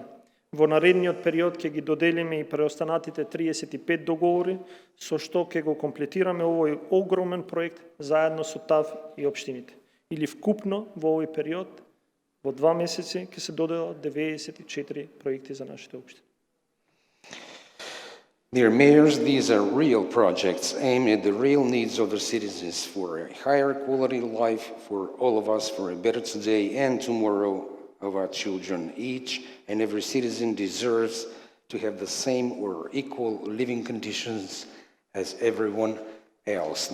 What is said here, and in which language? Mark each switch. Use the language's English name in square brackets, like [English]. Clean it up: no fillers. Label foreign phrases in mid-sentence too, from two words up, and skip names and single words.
[Macedonian] Во наредниот период ќе ги доделиме и преостанатите 35 договори, со што ќе го комплетираме овој огромен проект заедно со ТАВ и општините. Или вкупно во овој период, во 2 месеци, ќе се доделат 94 проекти за нашите општини. [English] Dear mayors, these are real projects aimed at the real needs of the citizens for a higher quality life for all of us, for a better today and tomorrow of our children. Each and every citizen deserves to have the same or equal living conditions as everyone else.